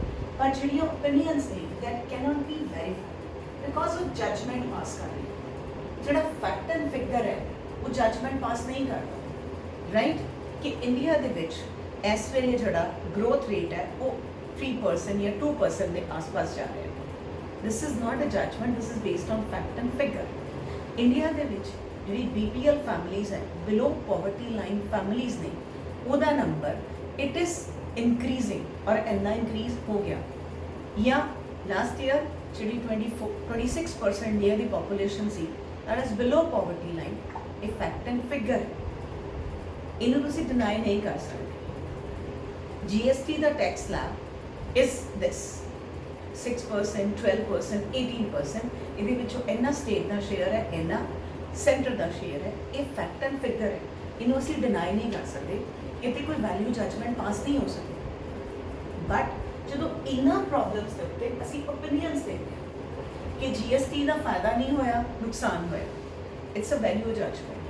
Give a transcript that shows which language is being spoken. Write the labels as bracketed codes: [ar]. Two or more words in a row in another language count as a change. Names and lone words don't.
[pa] ਪਰ ਜਿਹੜੀਆਂ ਓਪੀਨੀਅਨਸ ਨੇ [en] that cannot be verified because [pa] ਉਹ [en] judgment pass [pa] ਕਰ ਰਹੀ ਹੈ. ਜਿਹੜਾ [en] fact and figure [pa] ਹੈ ਉਹ [en] judgment pass [pa] ਨਹੀਂ ਕਰਦਾ. ਰਾਈਟ ਕਿ ਇੰਡੀਆ ਦੇ ਵਿੱਚ ਇਸ ਵੇਲੇ ਜਿਹੜਾ [en] growth rate [pa] ਹੈ ਉਹ 3% ਜਾਂ 2% ਦੇ ਆਸ-ਪਾਸ ਜਾ ਰਿਹਾ ਹੈ. [en] This is not a judgment, this is based on fact and figure. [pa] India ਦੇ ਵਿੱਚ ਜਿਹੜੀ [en] BPL families [pa] ਹੈ, [en] below poverty line families [pa] ਨੇ, ਉਹਦਾ ਨੰਬਰ [en] it is increasing [pa] ਔਰ ਇੰਨਾ increase ਹੋ ਗਿਆ. ਜਾਂ [en] last year [pa] ਜਿਹੜੀ 26% ਇੰਡੀਆ ਦੀ population ਸੀ [en] that is below poverty line. [pa] ਇਹ [en] fact and figure [pa] ਇਹਨੂੰ ਤੁਸੀਂ deny ਨਹੀਂ ਕਰ ਸਕਦੇ. [en] GST ਦਾ tax slab is this 6%, 12%, 18%. [pa] ਇਹਦੇ ਵਿੱਚੋਂ ਇੰਨਾ ਸਟੇਟ ਦਾ ਸ਼ੇਅਰ ਹੈ, ਇੰਨਾ ਸੈਂਟਰ ਦਾ ਸ਼ੇਅਰ ਹੈ. ਇਹ [en] fact and figure [pa] ਹੈ, ਇਹਨੂੰ ਅਸੀਂ ਡਿਨਾਈ ਨਹੀਂ ਕਰ ਸਕਦੇ. ਇਹਦੀ ਕੋਈ [en] value judgment pass [pa] ਨਹੀਂ ਹੋ ਸਕਦੀ. ਬਟ ਜਦੋਂ ਇਹਨਾਂ ਪ੍ਰੋਬਲਮਸ ਦੇ ਉੱਤੇ ਅਸੀਂ ਓਪੀਨੀਅਨਸ ਦਿੰਦੇ ਹਾਂ ਕਿ GST ਦਾ ਫਾਇਦਾ ਨਹੀਂ ਹੋਇਆ, ਨੁਕਸਾਨ ਹੋਇਆ, [en] it's a value judgment.